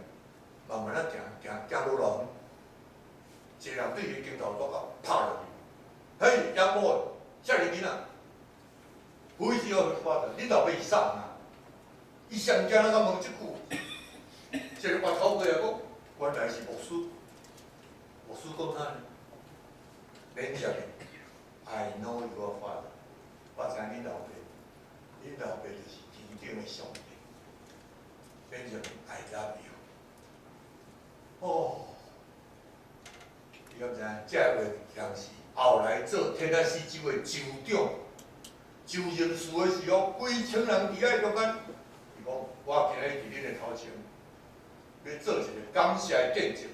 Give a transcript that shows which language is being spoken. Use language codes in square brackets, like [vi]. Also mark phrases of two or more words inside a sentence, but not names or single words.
[nan] 慢慢啊行落路，一个人对伊镜头拄到拍落去，嘿，也无，遮尔囡仔，不会是要发的，恁老爸是啥人啊？伊上惊咱甲问即句，一个白头过来讲，原来是牧师，牧师讲啥呢？免接的 [en] ，I know your father， [nan] 我知恁老爸，恁老爸就是天顶的上帝，免接的 [en] I love you。 [nan] 哦，你敢知影？这个人是后来做天安市州的州长，州刑事的时候，规群人伫遐中间，伊讲我今日伫恁的头前，要做一个感谢的见证。